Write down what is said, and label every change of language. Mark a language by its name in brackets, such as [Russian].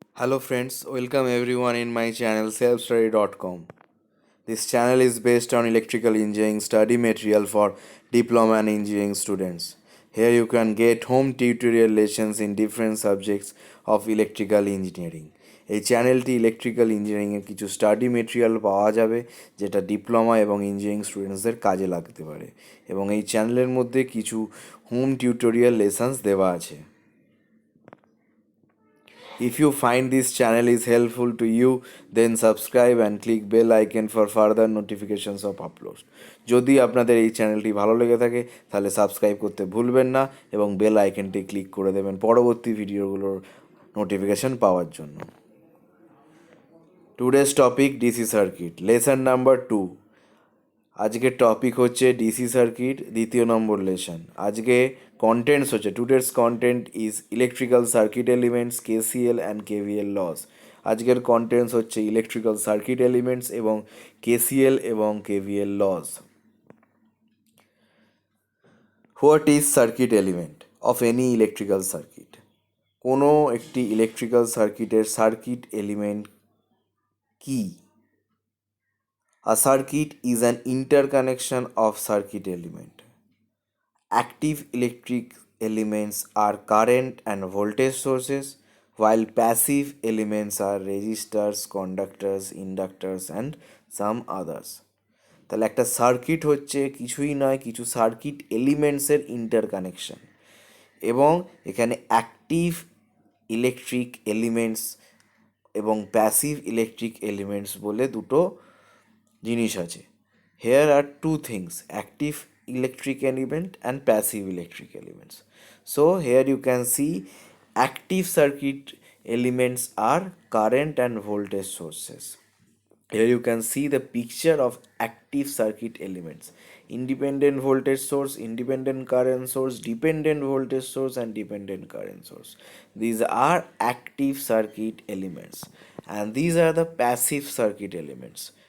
[English] Hello friends, welcome everyone in my channel selfstudy.com. This channel is based on electrical engineering study material for diploma and engineering students. Here you can get home tutorial lessons in different subjects of electrical engineering. [Bangla] এই চ্যানেলটি electrical ইঞ্জিনিয়ারিংয়ের কিছু study material পাওয়া যাবে যেটা diploma এবং engineering স্টুডেন্টসদের কাজে লাগতে পারে এবং এই চ্যানেলের মধ্যে কিছু হোম টিউটোরিয়াল লেসন্স দেওয়া আছে। [English] If you find this channel is helpful to you, then subscribe and click bell icon for further notifications of uploads. [Bangla] যদি আপনাদের এই চ্যানেলটি ভালো লেগে থাকে তাহলে সাবস্ক্রাইব করতে ভুলবেন না এবং বেল আইকনটি ক্লিক করে দেবেন পরবর্তী ভিডিওগুলোর নোটিফিকেশন পাওয়ার জন্য। [English] Today's topic DC circuit, lesson number 2। [Bangla] আজকের টপিক হচ্ছে ডিসি সার্কিট, দ্বিতীয় নম্বর লেসন। আজকে কন্টেন্টস হচ্ছে [English] Today's content is electrical circuit elements, KCL and KVL laws. [Bangla] আজকের কন্টেন্টস হচ্ছে ইলেকট্রিক্যাল সার্কিট এলিমেন্টস এবং কেসিএল এবং KVL loss. [English] What is circuit element of any electrical circuit? [Bangla] কোনো একটি ইলেকট্রিক্যাল সার্কিটের circuit element key? [English] A circuit is an interconnection of circuit element. Active electric elements are current and voltage sources, while passive elements are resistors, conductors, inductors and some others. [Bangla] তাহলে একটা circuit হচ্ছে কিছুই নয়, কিছু circuit এলিমেন্টসের interconnection এবং এখানে active electric elements এবং passive electric elements বলে দুটো জিনিস আছে। [English] Here are two things, active electric element and passive electric elements. So here you can see active circuit elements are current and voltage sources. Here you can see the picture of active circuit elements: independent voltage source, independent current source, dependent voltage source and dependent current source. These are active circuit elements, and these are the passive circuit elements.